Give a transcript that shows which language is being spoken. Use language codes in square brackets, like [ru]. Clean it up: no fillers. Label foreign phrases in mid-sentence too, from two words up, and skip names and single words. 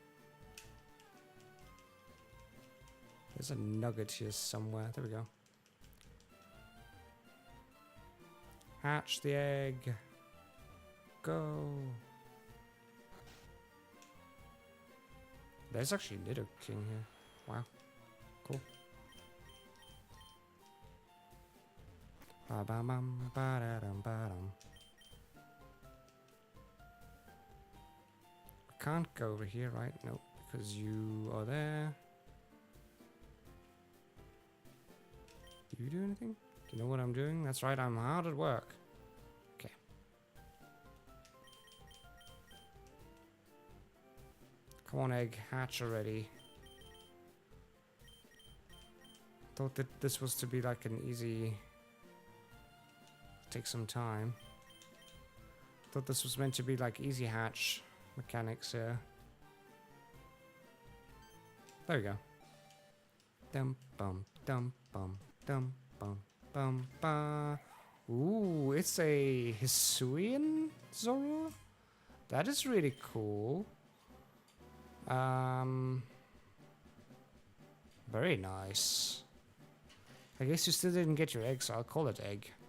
[en] There's a nugget here somewhere. There we go. Hatch the egg. Go. There's actually Nido King here. Wow. Cool. Ba-bam-bam, ba-da-dum, we can't go over here, right? No, because you are there. Do you do anything? Do you know what I'm doing? That's right, I'm hard at work. Okay. Come on, egg, hatch already. Thought that this was to be like an easy... Take some time. Thought this was meant to be like easy hatch mechanics here. There we go. Dum bum dum bum dum bum bum ba. Ooh, it's a Hisuian Zoro? That is really cool. Very nice. I guess you still didn't get your egg, so I'll call it egg.